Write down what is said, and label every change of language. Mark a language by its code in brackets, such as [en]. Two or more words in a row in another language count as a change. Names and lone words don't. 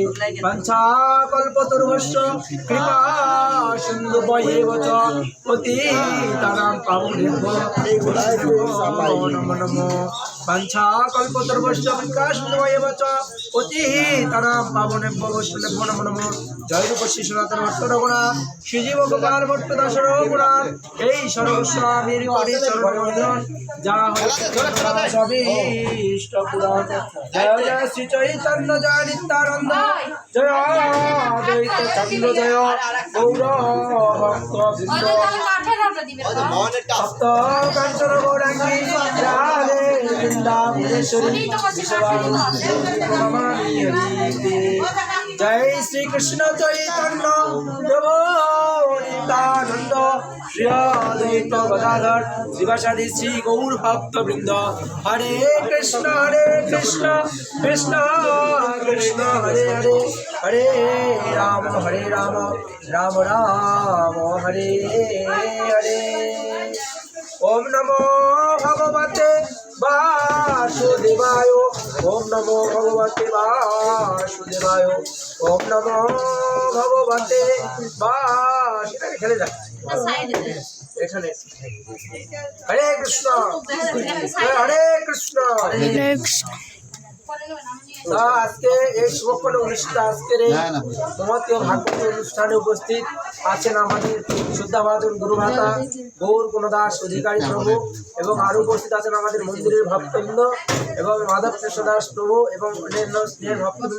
[sa] वाञ्छाकल्पतरुभ्यश्च कृपा सिन्धुभ्येव च पतितानां पावनेभ्यो नमो नमः। वाञ्छाकल्पतरुभ्यश्च कृपा सिन्धुभ्येव च पतितानां पावनेभ्यो नमो नमः। [bn] জয় রূপ শ্রী সনাতন ভট্ট রঘুনাথ শ্রীজীব গোপাল ভট্ট দাস রঘুনাথ এই সর্বস্বামীর কোটি চরণ বন্দন যা হয় সবই ইষ্ট পুরাণ। জয় জয় শ্রী চৈতন্য জয় নিত্যানন্দ জয় অদ্বৈত চন্দ্র জয় গৌর ভক্ত বৃন্দ সপ্ত কাঞ্চন গৌরাঙ্গী রাধে বৃন্দাবনেশ্বরী বিশ্বভানুসুতে জয় শ্রী কৃষ্ণ চৈতন্য প্রভু নিত্যানন্দ শ্রী অদ্বৈত গদাধর শিবাসাদি শ্রী গৌর ভক্ত বৃন্দ। [sa] হরে কৃষ্ণ কৃষ্ণ কৃষ্ণ হরে হরে হরে রাম রাম রাম হরে হরে। ওম নমো ভগবতে বাসুদেবায় ওম নমো ভগবতে বাসুদেবায় ওম নমো ভগবতে [bn] এখানে যাক এখানে। [sa] হরে কৃষ্ণ হরে কৃষ্ণ। [bn] আজকে এই শুভক্ষণ অনুষ্ঠান আজকের এই মহতীয় ভাগবতী অনুষ্ঠানে উপস্থিত আছেন আমাদের শুদ্ধাভাজন গুরুভাতা গৌর গুণদাস অধিকারী প্রভু এবং আরও উপস্থিত আছেন আমাদের মন্দিরের ভক্তবৃন্দ এবং মাধব কৃষ্ণ দাস প্রভু এবং অন্যান্য স্নেহের ভক্তবৃন্দ।